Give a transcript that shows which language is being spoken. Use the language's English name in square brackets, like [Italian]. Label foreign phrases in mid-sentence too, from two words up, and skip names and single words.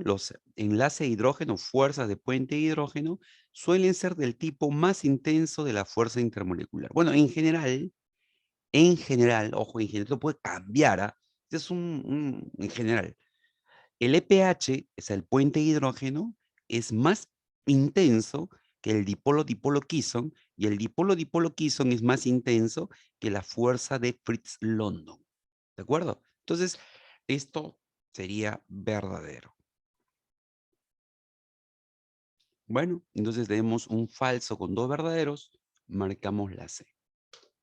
[Spanish] Los enlaces de hidrógeno, fuerzas de puente de hidrógeno, suelen ser del tipo más intenso de la fuerza intermolecular. Bueno, en general, ojo, en general, esto puede cambiar, ¿ah? Este es en general. El EPH, es el puente de hidrógeno, es más intenso que el dipolo-dipolo Kisson y el dipolo-dipolo Kisson es más intenso que la fuerza de Fritz-London. ¿De acuerdo? Entonces, esto sería verdadero. Bueno, entonces tenemos un falso con dos verdaderos, marcamos la C.